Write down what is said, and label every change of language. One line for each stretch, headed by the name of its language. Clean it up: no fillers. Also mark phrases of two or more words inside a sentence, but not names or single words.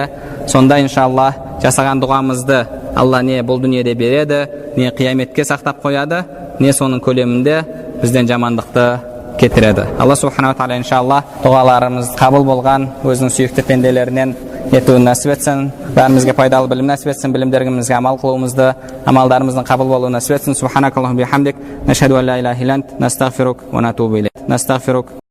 Kazakh: Сонда иншалла жасаған дұғамызды Алла не бұл дүниеде береді, не қияметке сақтап қояды, не соның көлемінде бізден жамандықты кетіреді. Алла
Arabic: سبحانه وتعالى
Kazakh: иншалла дұғаларымыз қабыл болған, өзінің сүйікті пенделерінен етуін нәсіп етсін. Бәрімізге пайдалы білім нәсіп етсін, білімдерімізге амал қылуымызды, амалдарымыздың қабыл болуын нәсіп етсін.
Arabic: سبحانك اللهم بحمدك، نشهد أن لا إله إلا أنت، نستغفرك ونتوب إليك. نستغفرك